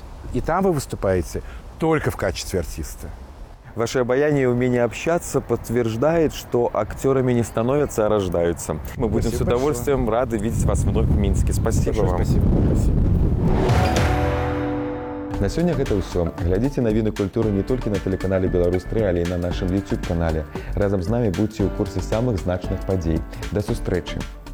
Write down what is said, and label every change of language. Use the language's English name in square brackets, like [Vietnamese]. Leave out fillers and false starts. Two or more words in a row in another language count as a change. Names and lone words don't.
[Russian] И там вы выступаете только в качестве артиста. Ваше обаяние и умение общаться подтверждает, что актерами не становятся, а рождаются. Мы будем с удовольствием рады видеть вас вновь в Минске. Спасибо вам. Спасибо. [Belarusian] На сёння гэта ўсё. Глядзіце навіны культуры не толькі на тэлеканале Беларусь-3, але і на нашым YouTube-канале. Разам з намі будзьце ў курсе самых значных падзей. Да сустрэчы!